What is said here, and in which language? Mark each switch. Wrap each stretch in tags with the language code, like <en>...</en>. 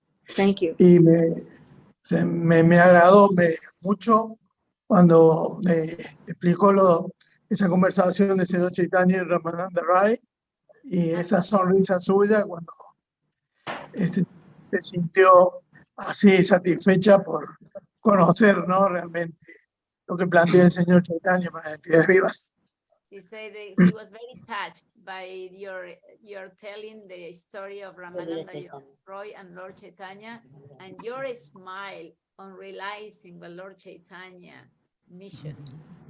<en>Thank you.</en> <es>Y me agradó mucho cuando me explicó esa conversación de señor Chaitanya y Ramananda Rai, y esa sonrisa suya cuando se sintió así satisfecha por conocer, ¿no?, realmente lo que plantea el señor Chaitanya para las entidades vivas.</es> <en>She said that he was very touched by your telling the story of Ramananda Roy and Lord Chaitanya, and your smile on realizing the Lord Chaitanya missions.</en>